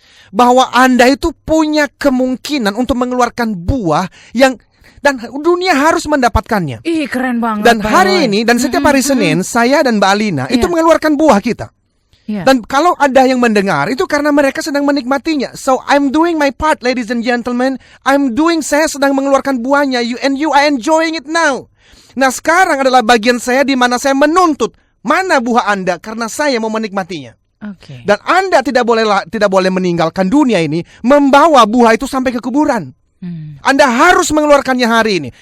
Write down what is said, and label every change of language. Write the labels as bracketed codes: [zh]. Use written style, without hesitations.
[id] Bahwa Anda itu punya kemungkinan untuk mengeluarkan buah yang dan dunia harus mendapatkannya. Ih, keren banget. Dan hari ini dan setiap hari Senin saya dan Mbak Alina itu mengeluarkan buah kita. Dan kalau ada yang mendengar itu karena mereka sedang menikmatinya. [en] So I'm doing my part, ladies and gentlemen. [id] Saya sedang mengeluarkan buahnya. [en] You are enjoying it now. [id] Nah, sekarang adalah bagian saya di mana saya menuntut mana buah Anda karena saya mau menikmatinya. Dan Anda tidak boleh meninggalkan dunia ini membawa buah itu sampai ke kuburan. Anda harus mengeluarkannya hari ini.